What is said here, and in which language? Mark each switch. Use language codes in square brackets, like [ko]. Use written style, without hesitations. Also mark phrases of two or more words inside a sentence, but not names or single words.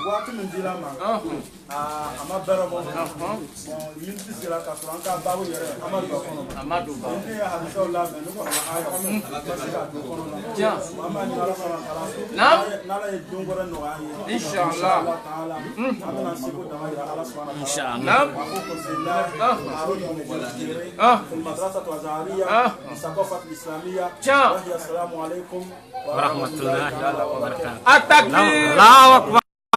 [bm] waati min dila n ma a ma bɛrɛ bɔ bon miniti sera ka sɔrɔ an ka baabu yɛrɛ an ma don a kɔnɔ A ma don ba. ne ye hadisaw labɛn ne kɔnɔ aya ma se ka don kɔnɔ la an b'a ɲini ala sɔnna taala n'ala ye don wɛrɛ nɔgɔya an ye Inshallah taala an bɛna seko dama yira ala sɔnna taala Inshallah. a ko konsila aro ni mujiri [ar] في المدرسة الأزهرية للثقافة الإسلامية وهي السلام عليكم ورحمة الله وبركاته. وبركاته. الله أكبر.